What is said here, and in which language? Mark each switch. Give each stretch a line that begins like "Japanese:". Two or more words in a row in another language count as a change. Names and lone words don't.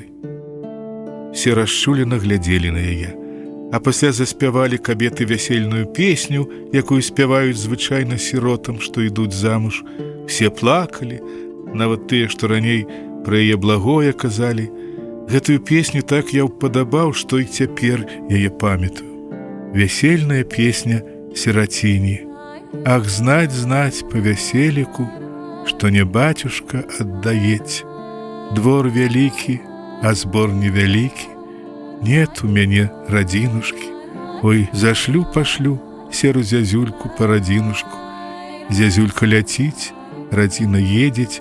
Belarusian: Все расчулена глядзелі на яе, а пасля заспявалі кабеты вясельную песню, якую спяваюць звычайна сіротам, што ідуць замуж. Все плакалі, нават тыя, што раней пра яе благое казалі. Гэтую песню так я ўпадабаў, што і цяпер яе памятаю. Вясельная песня сіраціні. Ах, знать, знать по вяселіку, што не батюшка аддаець. Двор вялікі, а збор невялікі. Нет у мяне радзінушкі. Ой, зашлю пашлю серу зязюльку па радзінушку. Зязюлька ляціць, радзіна едзець.